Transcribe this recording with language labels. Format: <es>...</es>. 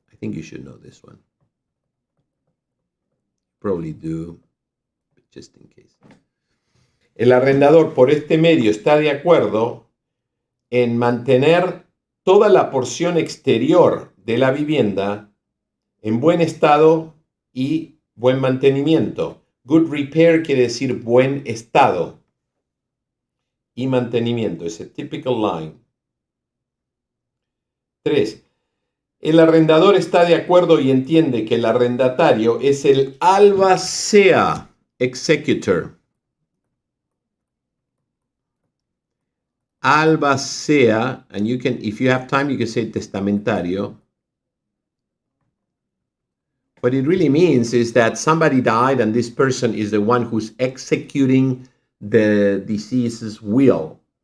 <en>I think you should know this one. Probably do, but just in case.</en> <es>El arrendador por este medio está de acuerdo en mantener toda la porción exterior de la vivienda en buen estado y buen mantenimiento. Good repair quiere decir buen estado y mantenimiento.</es> <en>Es a typical line.</en> <es>3. El arrendador está de acuerdo y entiende que el arrendatario es el albacea, executor.</es> <en>Albacea, and you can, if you have time, you can say testamentario. What it really means is that somebody died and this person is the one who's executing the deceased's will.</en>